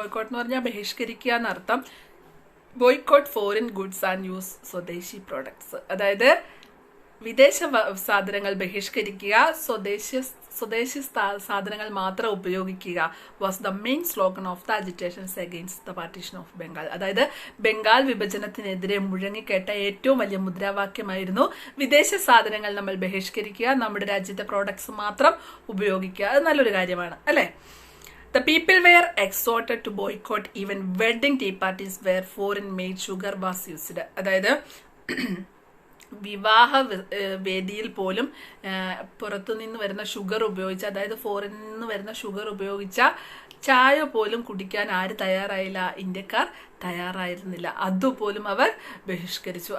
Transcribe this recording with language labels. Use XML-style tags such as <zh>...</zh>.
<ml>Boycott എന്ന് പറഞ്ഞാൽ ബഹിഷ്കരിക്കുക എന്നർത്ഥം.</ml> <en>boycott foreign goods and use swadeshi products,</en> <ml>അതായത് വിദേശ സാധനങ്ങൾ ബഹിഷ്കരിക്കുക, സ്വദേശി സാധനങ്ങൾ മാത്രം ഉപയോഗിക്കുക</ml> <en>Was the main slogan of the agitations against the partition of Bengal.</en> <ml>അതായത് ബംഗാൾ വിഭജനത്തിനെതിരെ മുഴങ്ങിക്കേട്ട ഏറ്റവും വലിയ മുദ്രാവാക്യമായിരുന്നു വിദേശ സാധനങ്ങൾ നമ്മൾ ബഹിഷ്കരിക്കുക, നമ്മുടെ രാജ്യത്തെ പ്രോഡക്ട്സ് മാത്രം ഉപയോഗിക്കുക. അത് നല്ലൊരു കാര്യമാണ്, അല്ലേ?</ml> <en>The people were exhorted to boycott even wedding tea parties where foreign made sugar was used.</en> <ml>അതായത് വിവാഹ വേദിയിൽ പോലും പുറത്തുനിന്ന് വരുന്ന ഷുഗർ ഉപയോഗിച്ച, അതായത് ഫോറിനിൽ നിന്ന് വരുന്ന ഷുഗർ ഉപയോഗിച്ച ചായ പോലും കുടിക്കാൻ ആര് തയ്യാറായില്ല? ഇന്ത്യക്കാർ തയ്യാറായിരുന്നില്ല. അതുപോലും അവർ ബഹിഷ്കരിച്ചു.</ml>